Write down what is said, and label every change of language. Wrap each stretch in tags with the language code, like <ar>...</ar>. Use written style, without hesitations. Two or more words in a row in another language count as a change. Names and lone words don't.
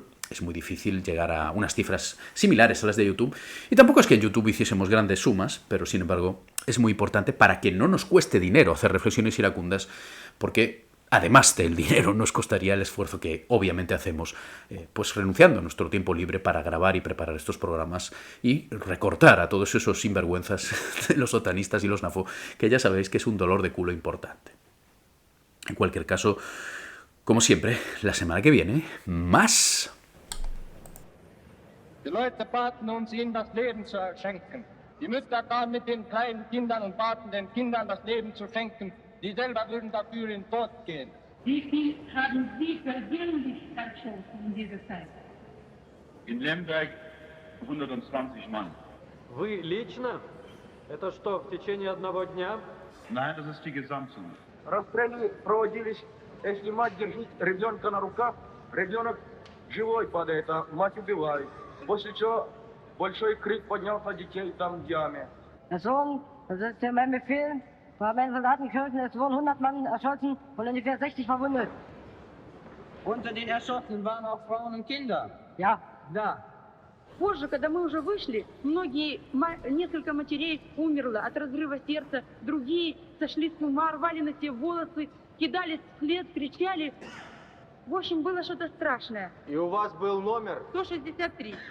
<es>Es muy difícil llegar a unas cifras similares a las de YouTube y tampoco es que en YouTube hiciésemos grandes sumas, pero sin embargo es muy importante para que no nos cueste dinero hacer Reflexiones Iracundas, porque además del dinero nos costaría el esfuerzo que obviamente hacemos pues renunciando a nuestro tiempo libre para grabar y preparar estos programas y recortar a todos esos sinvergüenzas de los otanistas y los NAFO, que ya sabéis que es un dolor de culo importante. En cualquier caso, como siempre, la semana que viene, más.</es> <de>Die Leute baten uns, ihnen das Leben zu schenken. Die Mütter kamen mit den kleinen Kindern und baten den Kindern das Leben zu schenken. Die selber würden dafür in den Tod gehen. Wie viel haben Sie persönlich verschossen in dieser Zeit? In Lemberg 120 Mann.</de> <ru>Вы лично? Это что, в течение одного дня?</ru> <de>Nein, das ist die Gesamtsumme.</de> <ru>Расстрелы проводились, если мать держит ребенка на руках, ребенок живой падает, а мать убивает. После чего большой крик поднялся детей там в яме.</ru> <de>Das ist ja mein Befehl. Wir haben einen Soldatenkirchen, es wurden 100 Mann erschossen und ungefähr 60 verwundet. Unter den Erschossenen waren auch Frauen und Kinder. Ja.</de> <ru>Да. Позже, когда мы уже вышли, несколько матерей умерло от разрыва сердца, другие сошли с ума, рвали на себе волосы, кидались вслед, кричали. В общем, было что-то страшное. И у вас был номер? 163.</ru>